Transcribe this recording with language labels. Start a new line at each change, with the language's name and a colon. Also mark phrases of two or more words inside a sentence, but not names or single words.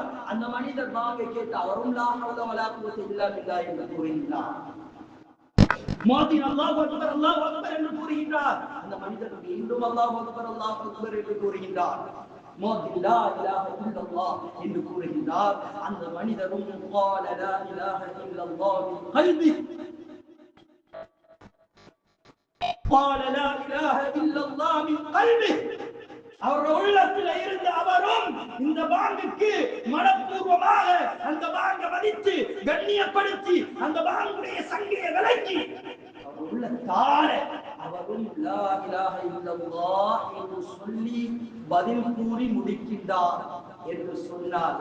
Tamil: அந்த மனிதர் பாங்கை கேட்டு அவரும்
Arabic: لا حول ولا قوة إلا بالله
Tamil: என்று கூறுகின்றார். முஅத்தின்
Arabic: الله أكبر
Tamil: என்று கூறுகின்றார். அந்த மனிதர் மீண்டும்
Arabic: الله أكبر
Tamil: என்று கூறுகின்றார். முஅத்தின்
Arabic: لا إله إلا الله
Tamil: என்று கூறுகின்றார். அந்த மனிதரும்
Arabic: قال لا اله الا الله من قلبه قال لا اله الا الله من قلبه
Tamil: அவருடைய உள்ளத்தில் இருந்த அவரும் இந்த பாங்குக்கு மனப்பூர்வமாக அந்த பாங்கை மதித்து கண்ணியப்படுத்தி அந்த பாங்குடைய சங்கையை விலக்கி உள்ளத்தார அவரும்
Arabic: لا إله إلا الله
Tamil: என்று சொல்லி பதில் கூறி முடிக்கின்றார் என்று சொன்னார்.